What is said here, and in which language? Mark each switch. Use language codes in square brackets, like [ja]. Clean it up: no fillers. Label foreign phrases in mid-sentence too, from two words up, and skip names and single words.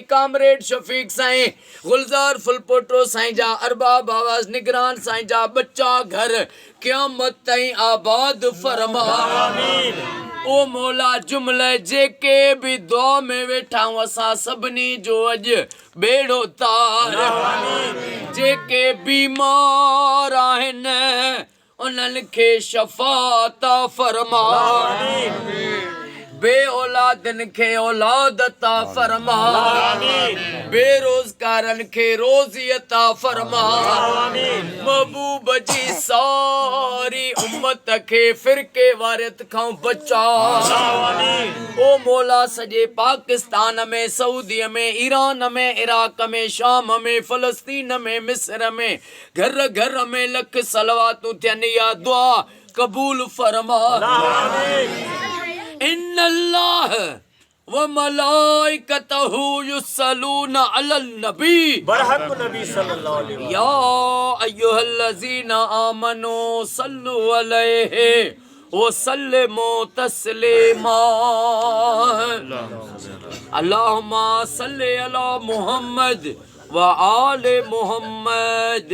[sd] कामरेड शफीक साईं गुलजार फुलपोटो साईं जा अरबाब आवाज़ निगरान साईं जा बच्चा घर क़यामत ताईं आबाद फरमा ओ मौला जुमले जेके भी दुआ में वेठा असां सभिनी जो अॼु बेड़ो तार जेके बीमार आहिनि उन्हनि खे शफ़ात फरमा बे औलादन के औलाद अता फरमा बेरोजगारन के रोजी अता फरमा महबूब जी सारी उम्मत के फिरके वारियत खां बचा ओ मौला सजे पाकिस्तान में सऊदी में ईरान में इराक में शाम में फलस्तीन में मिस्र में घर घर में लख सलवातूं थियनि या दुआ कबूल फरमा। [ar] إن الله وملائكته يصلون على النبي برحق نبي صلى الله عليه وسلم. يا أيها الذين آمنوا صلوا عليه وسلموا تسليما. اللهم صل على محمد وآل محمد.